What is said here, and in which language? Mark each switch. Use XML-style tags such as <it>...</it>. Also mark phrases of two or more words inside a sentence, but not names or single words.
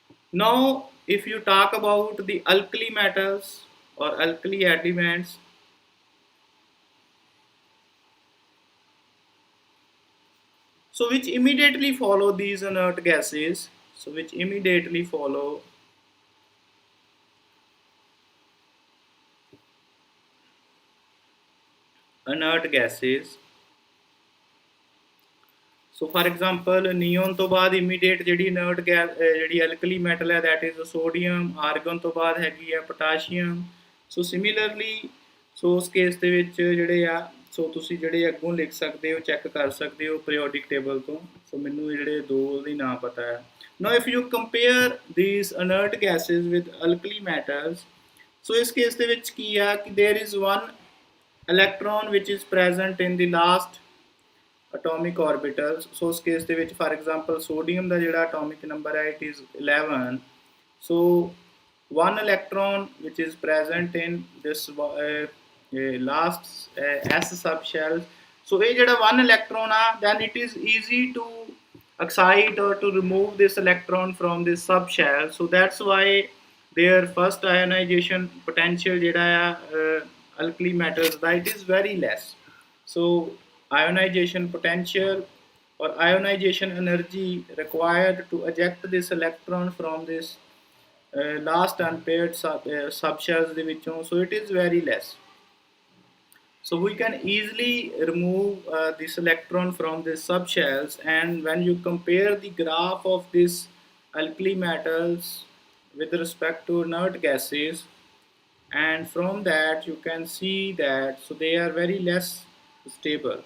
<en>Now, if you talk about the alkali metals or alkali elements, so which immediately follow these inert gases, so which immediately follow inert gases. So for example, neon</en> <pa>ਤੋਂ ਬਾਅਦ</pa> <en>immediate ਜਿਹੜੀ inert gas ਜਿਹੜੀ alkali metal ਹੈ that is sodium, argon</en> <pa>ਤੋਂ ਬਾਅਦ ਹੈਗੀ ਹੈ</pa> <en>potassium. So similarly,</en> <pa>so ਉਸ ਕੇਸ ਦੇ ਵਿੱਚ ਜਿਹੜੇ ਆ ਸੋ ਤੁਸੀਂ ਜਿਹੜੇ ਅੱਗੋਂ ਲਿਖ ਸਕਦੇ ਹੋ ਚੈੱਕ ਕਰ ਸਕਦੇ ਹੋ</pa> <en>periodic table</en> <pa>ਤੋਂ. ਸੋ ਮੈਨੂੰ ਜਿਹੜੇ ਦੋ ਦੇ ਨਾਂ ਪਤਾ ਹੈ.</pa> <en>Now if you compare these inert gases with alkali metals, so</en> <pa>ਇਸ ਕੇਸ ਦੇ ਵਿੱਚ ਕੀ ਆ ਕਿ</pa> <en>there is one electron which is present in the last atomic orbitals. So</en> <pa>ਉਸ case ਦੇ ਵਿੱਚ</pa> <en>for example sodium</en> <pa>ਦਾ ਜਿਹੜਾ</pa> <en>atomic number ਹੈ it is 11. So one electron which is present in this last s subshell. So</en> <pa>ਇਹ ਜਿਹੜਾ</pa> <en>one electron ਆ then it is easy to excite or to remove this electron from this subshell. So that's why their first ionization potential</en> <pa>ਜਿਹੜਾ ਆ</pa> <en>alkali metals that is very less. So ionization potential or ionization energy required to eject this electron from this last unpaired subshells</en> <pa>ਦੇ ਵਿੱਚੋਂ,</pa> <en>so it is very less. So we can easily remove this electron from the subshells, and when you compare the graph of this alkali metals with respect to inert gases, and from that you can see that so they are very less stable.</en>